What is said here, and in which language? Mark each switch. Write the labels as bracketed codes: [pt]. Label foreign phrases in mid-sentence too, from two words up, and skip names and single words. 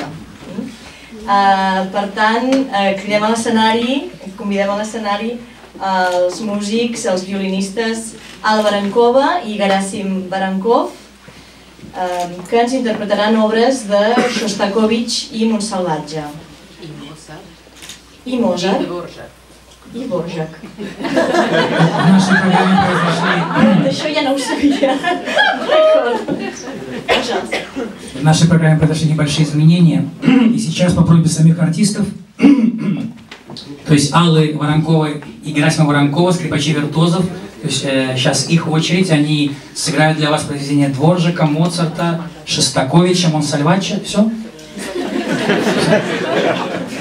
[ca] Per tant, cridem a l'escenari, convidem a l'escenari els músics, els violinistes Alba Barankova i Gerasim Barankov, que ens interpretaran obres de Shostakovich i Montsalvatge. I Mozart. I Dvořák. Això ja no ho sabia. [ru] В нашей программе произошли небольшие изменения, и сейчас по просьбе самих артистов, то есть Аллы Воронковой и Герасима Воронкова, скрипачей-виртуозов, то есть сейчас их очередь, они сыграют для вас произведения Дворжака, Моцарта, Шостаковича, Монсальвача, все?